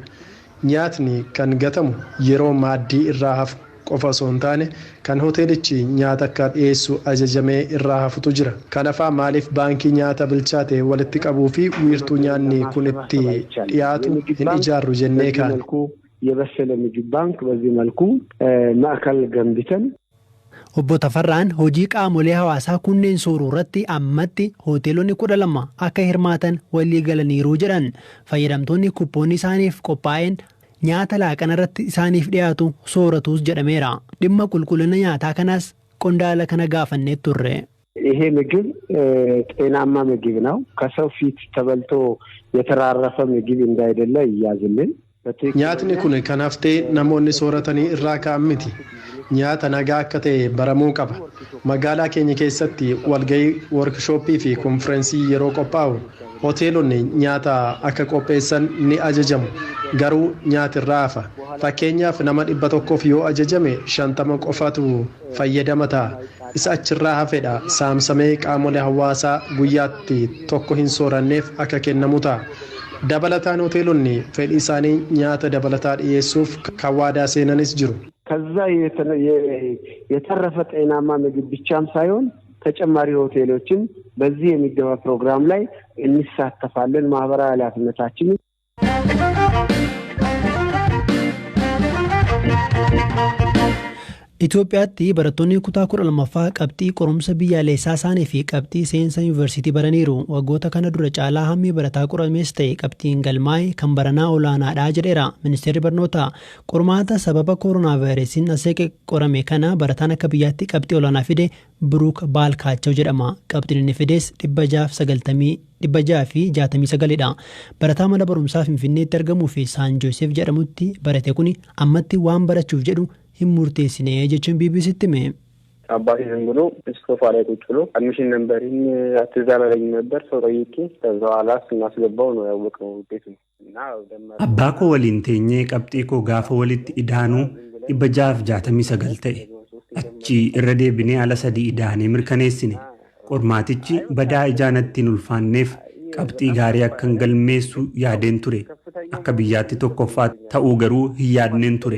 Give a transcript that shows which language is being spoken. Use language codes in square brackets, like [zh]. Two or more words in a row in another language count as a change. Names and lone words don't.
[om] Nyaatni kan gatamu yeroo maaddii irraa hafu qofa osoo hin taane kan hoteelichi nyaata akka dhiyeessu ajajamee irraa hafutu jira. Kanaafaa maaliif baankii nyaata bilchaate walitti qabuu fi wiirtuu nyaanni kun itti dhiyaatu hin ijaarru jennee kaane. [am] የበሰለ ምግብ ባንክ በዚህ መልኩ ማዕከል ገንብተን [om] Obbo Tafarraan hojii qaamolee hawaasaa kunneen sooruu irratti ammatti hoteelonni 12 akka hirmaatan walii galaniiru jedhan. Fayyadamtoonni kuppoonni isaaniif qophaa'een nyaata laaqana irratti isaaniif dhiyaatu sooratus jedhameera. Dhimma qulqullina nyaataa kanas qondaala kana gaafannee turre. [am] ይሄ ምግብ ጤናማ ምግብ ነው። ከሰው ፊት ተበልቶ የተራረፈ ምግብ እንዳይደለ ይያዝልን። [om] Nyaatni kun kan haftee namoonni sooratanii irraa ka'an miti. Nyaata nagaa akka ta'e baramuu qaba. Magaalaa keenya keessatti walgahii workshooppii fi konferensii yeroo qophaa'u hoteelonni nyaata akka qopheessan ni ajajamu. Garuu nyaati irraa hafa. Fakkeenyaaf nama 100f yoo ajajame 50 qofatu fayyadama ta'a. Isa achirraa hafedha saamsamee qaamolee hawaasaa guyyaatti tokko hin sooranneef akka kennamu ta'a. Dabalataan hoteelonni fedhii isaanii nyaata dabalataa dhiyeessuuf kan waadaa seenanis jiru. [am] ከዛ የተረፈ ጤናማ ምግብ ብቻም ሳይሆን ተጨማሪ ሆቴሎችን በዚህ የሚገባ ፕሮግራም ላይ እንሳተፋለን። ማህበራዊ ኃላፊነታችን [om] Itoophiyaatti barattoonni kutaa 12ffaa qabxii qorumsa biyyaalessaa isaanii fi qabxii seensa yuunivarsiitii baraniiru. Waggoota kana dura caalaa hammi barataa qoramees ta'e qabxiin galmaa'e kan baranaa olaanaadha jedheera ministeerri barnootaa. Qormaata sababa kooroonaa vaayirasiin asee qorame kana barataan akka biyyaatti qabxii olaanaa fide Biruuk Baalkaachaw jedhama. Qabxiin inni fides 669dha. Barataa mana barumsaa Finfinneetti argamuu fi Saan Joosef jedhamutti barate kuni ammatti waan barachuuf jedhu hin murteessine jechuun BBCtti hime. [am] አባቴ ዝም ብሎ ሶፋ ላይ ቁጭ ብሎ [en] admission number [am] አትዛመረኝ ነበር ሰው ጠይቄ ከዛ በኋላ ስናስገባው ነው ያወቀው ውጤቱ እና [om] abbaa koo waliin teenyee qabxii koo gaafa walitti idaanuu 669 ta'e achi irra deebinee ala 3 idaanee mirkaneessine qormaatichi badaa ijaanatti hin ulfaanneef qabxii gaarii akkan galmeessu yaadeen ture akka biyyaatti tokkoffaa ta'uu garuu hin yaadneen ture.